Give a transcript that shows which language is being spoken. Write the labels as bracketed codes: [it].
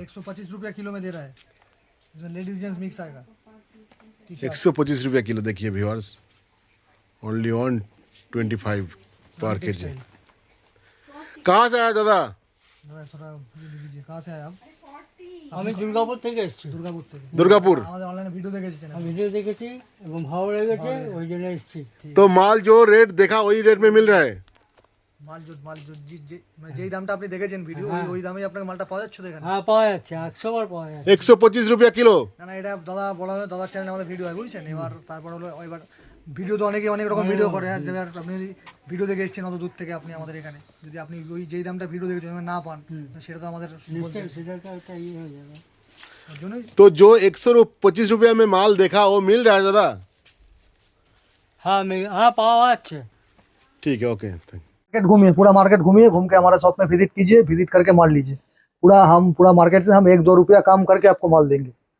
[hi] 125 रुपया किलो में दे रहा है, इसमें लेडीज जेंट्स मिक्स आएगा। 125 रुपया किलो, देखिए व्यूअर्स, [en] Only on 25 पर KG. [hi] कहाँ से आया दादा? थोड़ा ये दीजिए, कहाँ से आए आप? [bn] আমি দুর্গাপুর থেকে এসেছি। দুর্গাপুর থেকে। [hi] दुर्गापुर। [bn] আমাদের অনলাইনে ভিডিও দেখেছেন। আমি ভিডিও দেখেছি এবং ভালো লেগেছে, ওই জন্য এসেছি। [hi] तो माल जो रेट देखा वही रेट में मिल रहा है। [bn] মাল মানে যেই দামটা আপনি দেখেছেন ভিডিও, ওই দামেই আপনাকে মালটা পাওয়া যাচ্ছে তো এখানে। হ্যাঁ পাওয়া যাচ্ছে, 100 বার পাওয়া যাচ্ছে। [hi] 125 रुपया किलो। [bn] না না, এটা দাদা বলা হয়, দাদার চ্যানেলে আমাদের ভিডিও হয় বুঝছেন। এবার তারপর হলো এবার ভিডিও তো অনেকে অনেক রকম ভিডিও করে, এবার আপনি যদি ভিডিও দেখে এসেছেন অত দূর থেকে আপনি আমাদের এখানে, যদি আপনি ওই যেই দামটা ভিডিও দেখেছেন না পান সেটা তো আমাদের বলতে। সেটা তো একটা ইয়ে হয়ে যাবে। [hi] जो नहीं तो जो 125 रुपया में माल देखा वो मिल रहा है दादा? [bn] हाँ पावा अच्छे। [hi] ठीक है, ओके, थैंक। मार्केट घूमिए, पूरा मार्केट घूमिए, घूम के हमारे शॉप में विजिट कीजिए, विजिट करके माल लीजिए। पूरा मार्केट से हम 1-2 रुपया कम करके आपको माल देंगे।